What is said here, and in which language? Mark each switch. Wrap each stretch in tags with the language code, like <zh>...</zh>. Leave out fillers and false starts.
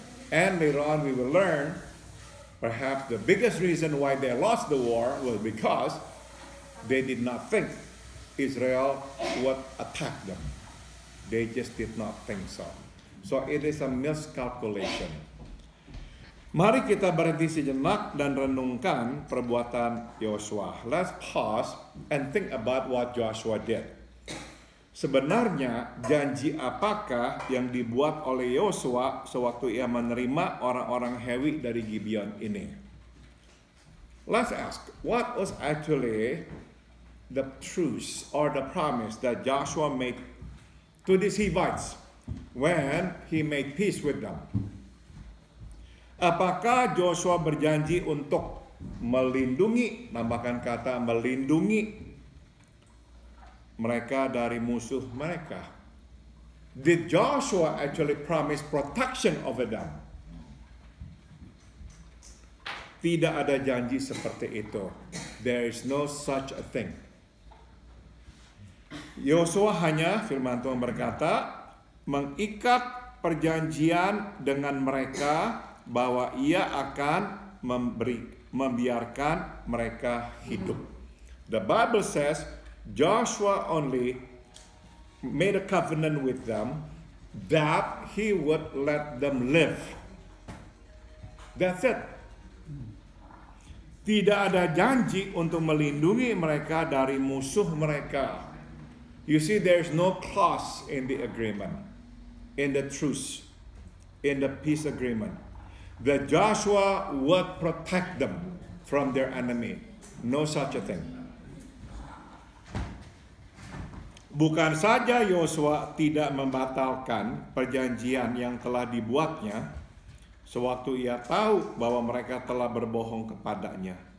<en>And later on we will learn perhaps the biggest reason why they lost the war was because they did not think Israel would attack them. They just did not think so. So it is a miscalculation.</en> <id>Mari kita berhenti sejenak dan renungkan perbuatan Yosua.</id> <en>Let's pause and think about what Joshua did.</en> <id>Sebenarnya janji apakah yang dibuat oleh Yosua sewaktu ia menerima orang-orang Hewi dari Gibeon ini?</id> <en>Let's ask, what was actually the truth or the promise that Joshua made to these Hivites when he made peace with them?</en> <id>Apakah Joshua berjanji untuk melindungi, tambahkan kata melindungi mereka dari musuh mereka?</id> <en>Did Joshua actually promise protection over them?</en> <id>Tidak ada janji seperti itu. There is no such a thing. Yosua hanya, firman Tuhan berkata, mengikat perjanjian dengan mereka bahwa ia akan membiarkan mereka hidup.</id> <en>The Bible says Joshua only made a covenant with them that he would let them live. That's it.</en> <id>Tidak ada janji untuk melindungi mereka dari musuh mereka.</id> <en>You see, there's no clause in the agreement, in the truce, in the peace agreement, that Joshua would protect them from their enemy. No such a thing.</en> <id>Bukan saja Yosua tidak membatalkan perjanjian yang telah dibuatnya, sewaktu ia tahu bahwa mereka telah berbohong kepadanya.</id>